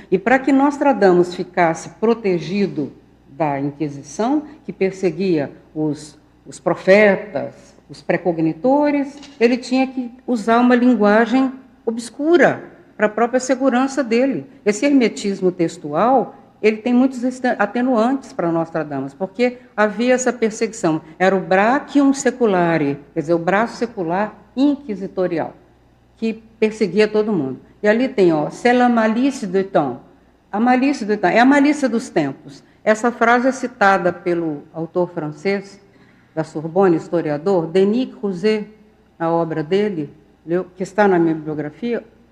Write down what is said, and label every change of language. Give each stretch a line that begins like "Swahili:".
Portuguese: E para que Nostradamus ficasse protegido da Inquisição, que perseguia os profetas, os precognitores, ele tinha que usar uma linguagem obscura para a própria segurança dele. Esse hermetismo textual, ele tem muitos atenuantes para Nostradamus, porque havia essa perseguição. Era o brachium seculare, quer dizer, o braço secular inquisitorial, que perseguia todo mundo. E ali tem,
French: c'est la malice du temps.
Portuguese: A malícia do temps, é a malícia dos tempos. Essa frase é citada pelo autor francês, da Sorbonne, historiador, Denis Crouzet, na obra dele, que está na minha biografia,